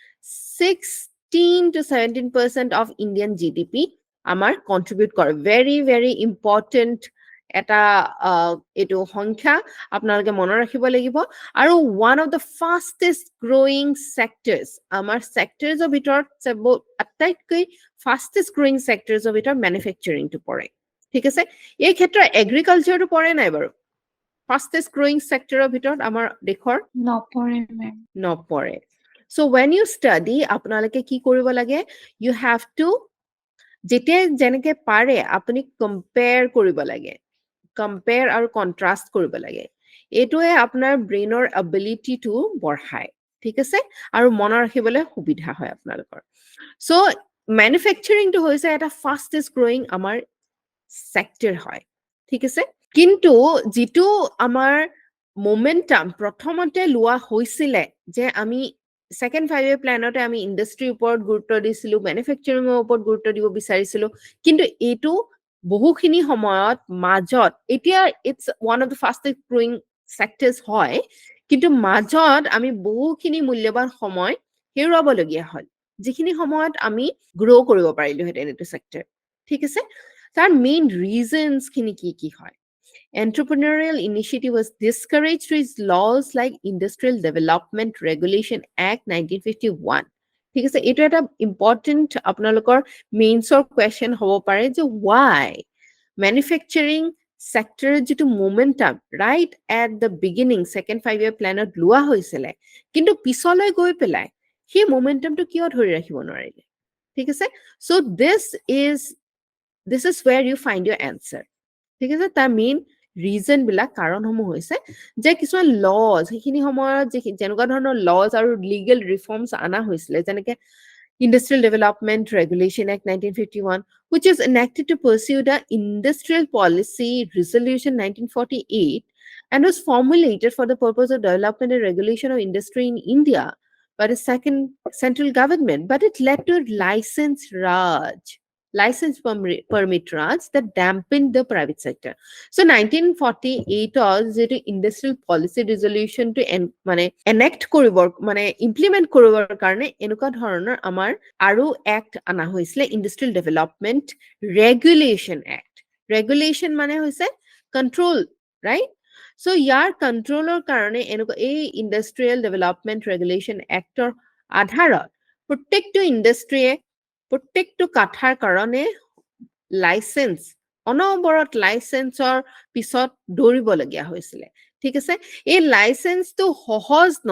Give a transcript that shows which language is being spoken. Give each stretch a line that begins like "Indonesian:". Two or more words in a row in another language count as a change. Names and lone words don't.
English: 16 to 17% of Indian GDP
Assamese: আমাৰ কন্ট্ৰিবিউট কৰে
English: very very important
Assamese: এটা এইটো সংখ্যা আপোনালোকে মনত ৰাখিব লাগিব আৰু
English: one of the fastest growing sectors
Assamese: আমাৰ চেক্টৰ্ছৰ ভিতৰত আটাইতকৈ
English: fastest growing
Assamese: চেক্টৰ্ছৰ ভিতৰত মেনুফেকচাৰিংটো পৰে ঠিক আছে এই ক্ষেত্ৰত এগ্ৰিকালচাৰটো পৰে নাই বাৰু
English: fastest growing
Assamese: চেক্টৰৰ ভিতৰত আমাৰ দেশৰ নপৰে মেম নপৰে
English: so when you study
Assamese: আপোনালোকে কি কৰিব লাগে
English: you have to
Assamese: যেতিয়া যেনেকে পাৰে আপুনি কম্পেয়াৰ কৰিব লাগে কম্পেয়াৰ আৰু কন্ট্ৰাষ্ট কৰিব লাগে এইটোৱে আপোনাৰ ব্ৰেইনৰ এবিলিটিটো বঢ়ায় ঠিক আছে আৰু মনত ৰাখিবলৈ সুবিধা হয় আপোনালোকৰ so মেনুফেকচাৰিংটো হৈছে এটা
English: fastest growing
Assamese: আমাৰ সেক্টৰ হয় ঠিক আছে কিন্তু যেটো আমাৰ মোমেন্টাম প্ৰথমতে লোৱা হৈছিল যে আমি
English: second 5 year plan
Assamese: আমি ইন্ডাষ্ট্ৰিৰ ওপৰত গুৰুত্ব দিছিলো ম্যানুফ্যাকচাৰিংৰ ওপৰত গুৰুত্ব দিব বিচাৰিছিলো কিন্তু এটো বহুখিনি সময়ত মাজত এতিয়া
English: It's one of the fastest growing sectors
Assamese: হয় কিন্তু মাজত আমি বহুখিনি মূল্যবান সময় হেৰুৱাবলগীয়া হ'ল যিখিনি সময়ত আমি গ্ৰো কৰিব পাৰিলো হেতেন এটো সেক্টৰ ঠিক আছে তাৰ
English: main reasons
Assamese: খিনি কি হয়
English: entrepreneurial initiative was discouraged through its laws like Industrial Development Regulation Act 1951
Assamese: ঠিক আছে এটা এটা ইম্পৰ্টেন্ট আপোনালোকৰ
English: Mains question
Assamese: হ'ব পাৰে যে
English: why manufacturing sector
Assamese: যেটো
English: momentum right at the beginning second 5 year
Assamese: planত লোৱা হৈছিল কিন্তু পিছলৈ গৈ পেলাই সেই momentumটো কিয় ধৰি ৰাখিব নোৱাৰিলে ঠিক আছে so
English: this is where you find your answer
Assamese: ঠিক আছে তাৰ
English: main reason
Assamese: বিলাক কাৰণসমূহ হৈছে যে কিছুমান লজ সেইখিনি সময়ত যে যেনেকুৱা ধৰণৰ লজ আৰু লিগেল ৰিফৰ্মছ আনা হৈছিল যেনেকে
English: Industrial Development Regulation Act 1951 which is enacted to pursue the Industrial Policy Resolution 1948 and was formulated for the purpose of development and regulation of industry in India by the second central government but it led to license permit Raj that dampened the private sector.
Assamese: So 1948 যেটো Industrial Policy Resolution
English: to enact
Assamese: কৰিবৰ implement কৰিবৰ কাৰণে এনেকুৱা ধৰণৰ আমাৰ আৰু act আনা হৈছিল Industrial Development Regulation Act. Regulation মানে হৈছে control, right? So ইয়াৰ controlৰ কাৰণে এনেকুৱা এই Industrial Development Regulation Actৰ আধাৰত প্ৰত্যেকটো ইণ্ডাষ্ট্ৰিয়ে প্ৰত্যেকটো কাঠাৰ কাৰণে লাইসেন্স অনবৰত লাইসেন্সৰ পিছত দৌৰিব লগিয়া হৈছিল ঠিক আছে এই লাইসেন্সটো সহজ